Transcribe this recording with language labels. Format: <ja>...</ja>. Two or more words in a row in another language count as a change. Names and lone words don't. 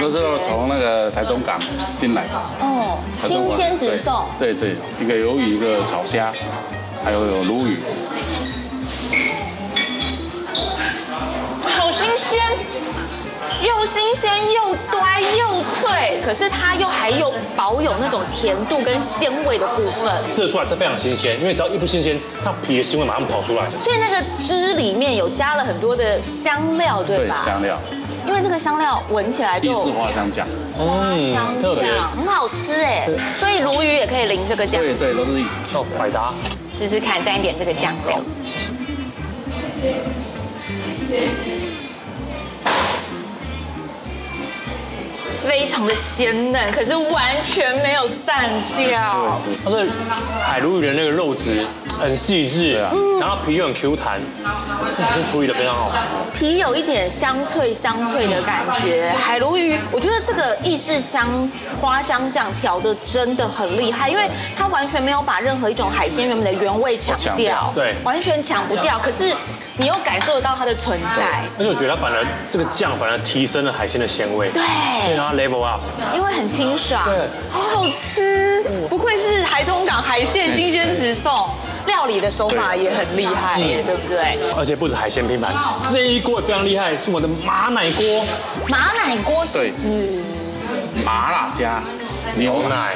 <zh>我們都是從那個台中港進來的。哦，新鮮直送。對，一個魷魚，一個炒蝦，還有鱸魚。好新鮮。又新鮮又端又脆，可是它又還有保有那種甜度跟鮮味的部分。吃得出来它非常新鮮，因為只要一不新鮮，它皮的腥味馬上跑出來。所以那個汁裡面有加了很多的香料，對吧？對，香料。因為這個香料聞起來就意式花香醬，花香醬很好吃哎。所以鱸魚也可以淋這個醬。對，都是一起吃。百搭。試試看，蘸一點這個醬料。非常的鮮嫩，可是完全沒有散掉。它的海鱸魚的那個肉質很細緻，然後皮又很 Q 彈，處理的非常好。皮有一點香脆的感覺。海鱸魚，我覺得這個意式花香醬調的真的很厲害，因為它完全沒有把任何一種海鮮原本的原味搶掉，對，完全搶不掉。可是你又感受得到它的存在，而且我觉得它反而这個醬反而提升了海鮮的鮮味，對，</zh> <en>然後 level up，</en> <zh>因為很清爽，對，好好吃，不愧是台中港海鮮新鮮直送，料理的手法也很厲害耶，對不對？而且不止海鮮拼盤，這一鍋也非常厲害，是我的馬奶鍋。馬奶鍋是指麻辣加牛奶</zh>